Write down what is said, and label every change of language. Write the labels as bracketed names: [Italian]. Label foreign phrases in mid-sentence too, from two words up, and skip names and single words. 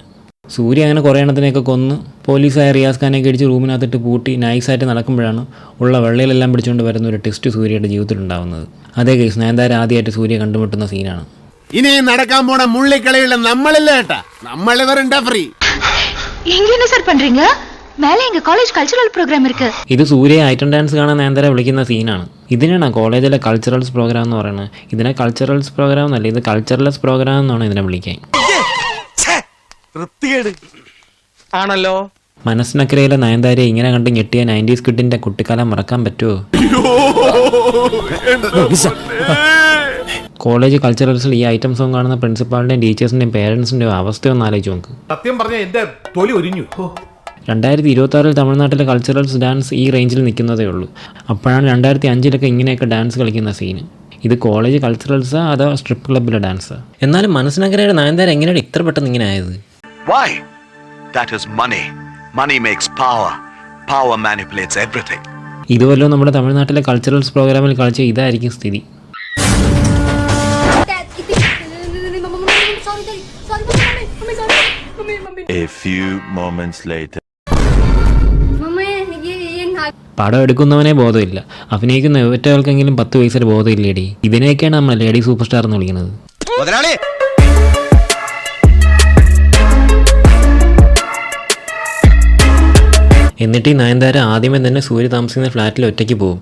[Malayalam] സൂര്യ അങ്ങനെ കുറേ എണ്ണത്തിനെയൊക്കെ കൊന്ന് പോലീസായ റിയാസ് ഖാനെയൊക്കെ അടിച്ച് റൂമിനകത്തിട്ട് പൂട്ടി നൈസായിട്ട് നടക്കുമ്പോഴാണ് ഉള്ള വെള്ളയിലെല്ലാം പിടിച്ചുകൊണ്ട് വരുന്ന ഒരു ടെസ്റ്റ് സൂര്യയുടെ ജീവിതത്തിൽ ഉണ്ടാകുന്നത്. അതേ കേസ് നയൻതാര ആദ്യമായിട്ട് സൂര്യ കണ്ടുമുട്ടുന്ന സീനാണ്. ഇനി നടക്കാൻ പോണ മുള്ളിക്കളിയുള്ള നമ്മളില്ല ഏട്ടാ, നമ്മളിവരുണ്ടാ ഫ്രീ. [Tamil] மேலே எங்க [English] college cultural program [Tamil] இருக்கு. [Malayalam] ഇത് സൂര്യ [English] item dance [Malayalam] കാണാൻ നയൻതാര വിളിക്കുന്ന സീനാണ്. ഇതിനാണ് കോളേജിലെ [English] culturals program [Malayalam] എന്ന് പറയുന്നത്. ഇതിനെ [English] culturals program [Malayalam] എന്നല്ല, ഇത് [English] culturals program [Malayalam] എന്നാണ് ഇതിനെ വിളിക്കാൻ. ആണല്ലോ. മനസ്സിനക്കരയിലെ നയൻതാരയെ ഇങ്ങനെ കണ്ട് ഞെട്ടിയ 90s കിഡിന്റെ കുട്ടിക്കാലം മറക്കാൻ പറ്റുമോ? കോളേജ് കൾച്ചറൽസിൽ ഈ [English] item song [Malayalam] കാണുന്ന പ്രിൻസിപ്പാളിൻ്റെയും ടീച്ചേഴ്സിൻ്റെയും പേരൻസിൻ്റെയും അവസ്ഥയൊന്നും ആലോചിച്ച് നോക്ക്. സത്യം പറഞ്ഞ എന്റെ തൊലി ഒരിഞ്ഞു. 2026 തമിഴ്നാട്ടിലെ [English] culturals dance [Malayalam] ഈ റേഞ്ചിൽ നിൽക്കുന്നതേ ഉള്ളൂ. അപ്പോഴാണ് 2005 ഇങ്ങനെയൊക്കെ ഡാൻസ് കളിക്കുന്ന സീന്. ഇത് കോളേജ് കൾച്ചറൽസാ അതോ സ്ട്രിപ്പ് ക്ലബ്ബിലെ ഡാൻസാ? എന്നാലും മനസ്സിനക്കരയുടെ നയൻതാര എങ്ങനെയാണ് ഇത്ര പെട്ടെന്ന് ഇങ്ങനെ ആയത്? [English] Why? That is money. Money makes power. Power manipulates everything. [Malayalam] ഇതുവല്ലോ നമ്മുടെ തമിഴ്നാട്ടിലെ കൾച്ചറൽസ് പ്രോഗ്രാമിൽ കളിച്ച ഇതായിരിക്കും സ്ഥിതി. [English] A few moments later. [Malayalam] പടം എടുക്കുന്നവനെ ബോധമില്ല, അഭിനയിക്കുന്ന ഒറ്റയാൾക്കെങ്കിലും 10 വയസ്സിൽ ബോധമില്ലേടി. ഇതിനെയൊക്കെയാണ് നമ്മൾ [English] lady super star [Malayalam] എന്ന് വിളിക്കുന്നത്. എന്നിട്ട് ഈ നയൻതാര ആദ്യമേ തന്നെ സൂര്യ താമസിക്കുന്ന ഫ്ലാറ്റിൽ ഒറ്റയ്ക്ക് പോകും.